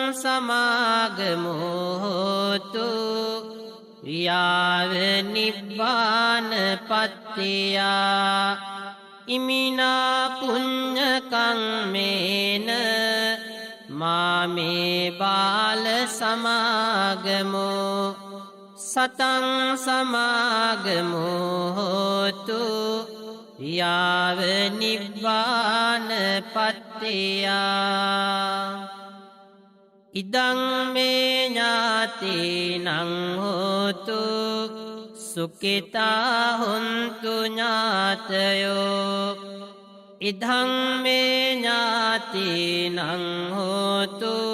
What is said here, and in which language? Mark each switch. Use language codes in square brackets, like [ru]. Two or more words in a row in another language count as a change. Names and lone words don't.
[pi] සමාගමෝතු යාව නිබ්බාන පත්තියා ඉමිනා පුඤ්ඤ කම්මේන මාමේ බාල සමාගමෝ සතං සමාගමෝතු යාව නිබ්බාන පත්තියා ඉදං මේ ඥාතිනං හෝතු සුඛිතා හොන්තු ඥාතයෝ ඉදං මේ ඥාතිනං හෝතු